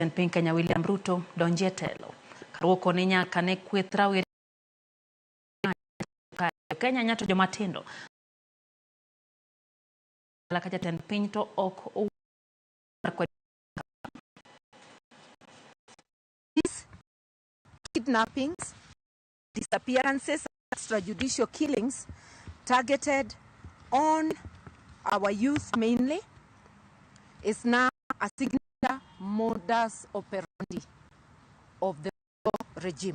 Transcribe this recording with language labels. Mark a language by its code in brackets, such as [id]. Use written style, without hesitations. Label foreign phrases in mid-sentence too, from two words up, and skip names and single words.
[luo] piny Kenya William Ruto donje telo. Karua koni nyaka ne kweth rawere Kenya nyato jomatindo. Laka jatend piny to ok [en] these kidnappings, disappearances, extrajudicial killings targeted on our youth mainly is now a signature modus operandi of the regime.